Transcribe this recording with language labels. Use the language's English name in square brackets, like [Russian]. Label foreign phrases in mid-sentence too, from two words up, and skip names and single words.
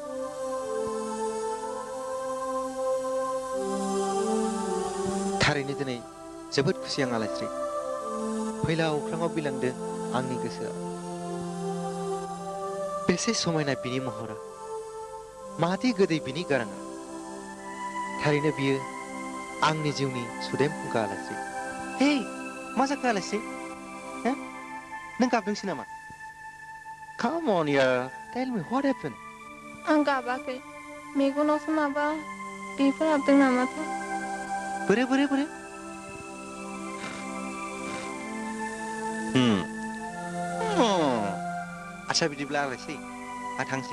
[Bodo] थारैनो दिनै जोबोद खुसि आं आलायस्रि फैला अख्राङाव बिलांदो आंनि गोसोआ बेसे समायना बिनि महरा मादि गोदै बिनि गाराङा थारैनो बियो आंनि जिउनि सुदेम फुंखा आलायस्रि हे मा जाखो आलायस्रि नों गाबदोंसै नामा [English] Come on yaar tell me what happened [Bodo] आं गाबाखै मेगनावसो माबा दैफोर हाबदों नामाथाय बोरै आच्छा बिदिब्ला आलायस्रि आं थांसै